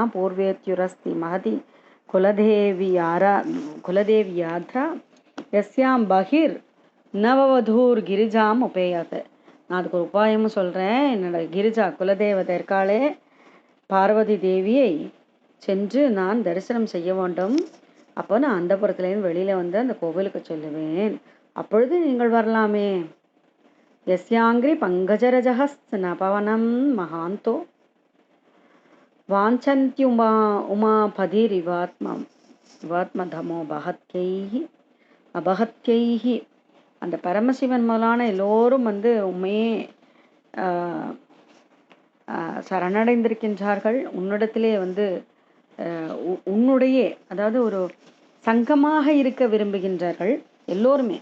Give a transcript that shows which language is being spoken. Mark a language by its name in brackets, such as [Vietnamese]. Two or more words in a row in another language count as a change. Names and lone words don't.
[Sanskrit] पूर्वेद्युरस्ति महति कुलदेवि यात्रा यस्यां बहिर् नववधूर् गिरिजाम् उपेयात्. [Tamil] நான் அதுக்கு ஒரு உபாயமும் சொல்கிறேன். என்னோட கிரிஜா குலதேவதை இருக்காளே பார்வதி தேவியை சென்று நான் தரிசனம் செய்ய வேண்டும். அப்போ நான் அந்தப்புறத்துலேருந்து வெளியில் வந்து அந்த கோவிலுக்கு சொல்லுவேன், அப்பொழுது நீங்கள் வரலாமே. [Sanskrit] यस्यांग्रि पङ्कजरजहस्तनपवनं महान्तो वाञ्छन्त्युमा उमापधिरिवात्मधमो அபகத்யைஹ. [Tamil] அந்த பரமசிவன் முதலான எல்லோரும் வந்து உண்மையே சரணடைந்திருக்கின்றார்கள். உன்னிடத்திலே வந்து உன்னுடைய, அதாவது ஒரு சங்கமாக இருக்க விரும்புகின்றார்கள் எல்லோருமே.